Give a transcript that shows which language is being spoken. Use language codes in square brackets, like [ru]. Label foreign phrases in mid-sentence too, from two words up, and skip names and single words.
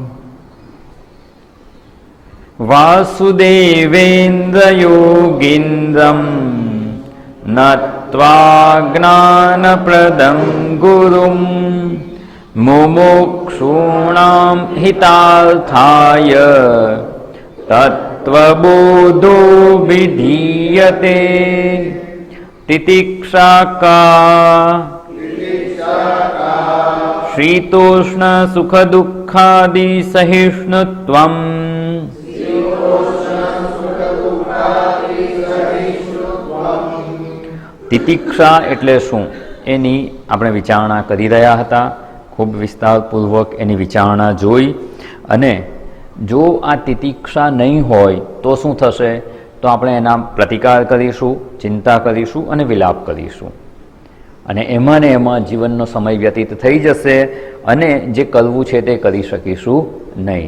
[sa] वासुदेवेन्द्रयोगीन्द्रं नत्वा ज्ञानप्रदं गुरुं मुमुक्षूणां हितार्थाय तत्त्वबोधो विधीयते। तितिक्षा का शीतोष्ण सुख दुःखादि सहिष्णुत्वम् [gu] તિતિક્ષા એટલે શું એની આપણે વિચારણા કરી રહ્યા હતા. ખૂબ વિસ્તારપૂર્વક એની વિચારણા જોઈ અને જો આ તિતિક્ષા નહીં હોય તો શું થશે, તો આપણે એના પ્રતિકાર કરીશું, ચિંતા કરીશું અને વિલાપ કરીશું અને એમાં ને એમાં જીવનનો સમય વ્યતીત થઈ જશે અને જે કરવું છે તે કરી શકીશું નહીં.